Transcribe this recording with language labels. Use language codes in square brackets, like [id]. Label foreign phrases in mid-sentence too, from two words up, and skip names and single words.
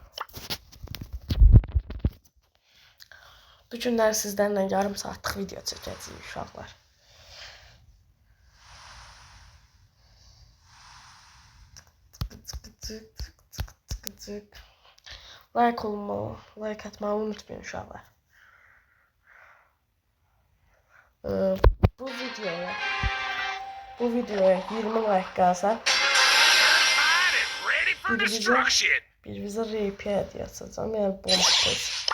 [tr] Bu günler sizlerle yarım saatlik video çekeceğiz uşaqlar. Tık. Like olmalı, like atmayı unutmayın uşaqlar. [az] Bu videoya 20 like gəlsə bir bizə RP hediyə açacağım, yəni bonus.